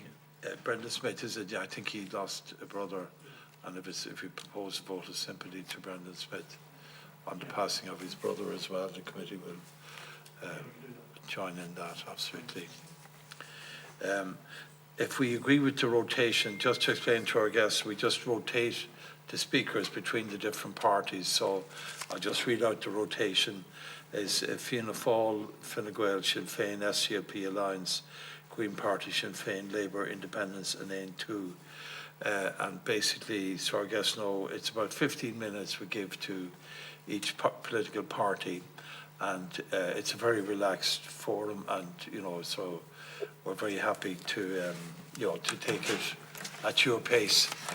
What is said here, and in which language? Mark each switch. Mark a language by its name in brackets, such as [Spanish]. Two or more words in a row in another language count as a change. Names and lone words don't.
[English] Brendan Smith I think he lost a brother, and if we propose a vote of sympathy to Brendan Smith on the passing of his brother as well, the committee will join in that, absolutely. If we agree with the rotation, just to explain to our guests, we just rotate the speakers between the different parties. So I'll just read out the rotation. Is Fianna Fáil, Fine Gael, Sinn Féin, SCLP Alliance, Green Party, Sinn Féin, Labour, Independence, and Aon and basically, so our guests know, it's about 15 minutes we give to each political party, and it's a very relaxed forum, and so we're very happy to to take it at your pace.